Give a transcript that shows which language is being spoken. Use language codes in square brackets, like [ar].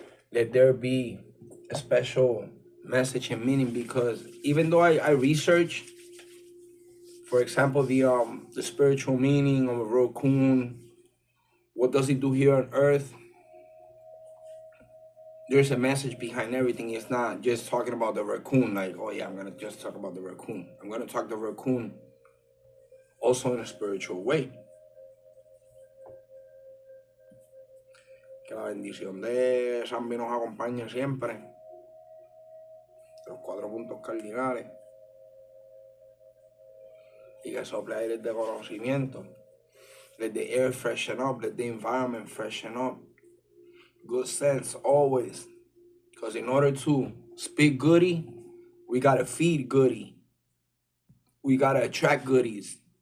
[en] Let there be a special message and meaning, because even though I research, for example, the spiritual meaning of a RaCooN, what does it do here on earth? There's a message behind everything. It's not just talking about the RaCooN, like, oh yeah, I'm gonna just talk about the RaCooN. I'm gonna talk the RaCooN also in a spiritual way. [es] Que la bendición de Zambi nos acompañe siempre. Los 4 puntos cardinales. Y que sople aires de conocimiento. [en] Let the air freshen up. Let the environment freshen up. Good sense always. Because in order to speak goody, we got to feed goody. We got to attract goodies.